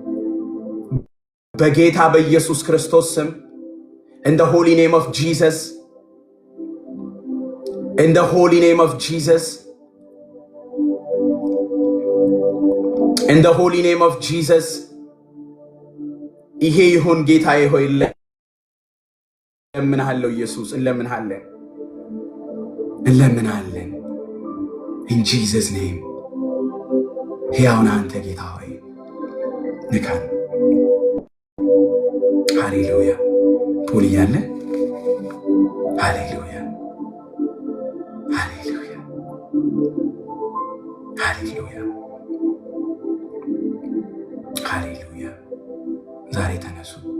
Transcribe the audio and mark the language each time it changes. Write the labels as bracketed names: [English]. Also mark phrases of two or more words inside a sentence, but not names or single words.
[Amharic] በጌታ በኢየሱስ ክርስቶስ ስም [English] in the holy name of Jesus In the holy name of Jesus. In the holy name of Jesus. [Amharic] ይሄ ይሁን ጌታዬ ሆይ እንለምንሃለሁ ኢየሱስ እንለምንሃለን [English] in Jesus name [Amharic] ሕያው ነህ አንተ ጌታ ሆይ ንካን ሃሌሉያ ፖል እያለ ሃሌሉያ ሃሌሉያ ሃሌሉያ ሃሌሉያ ዛሬ ተነሱ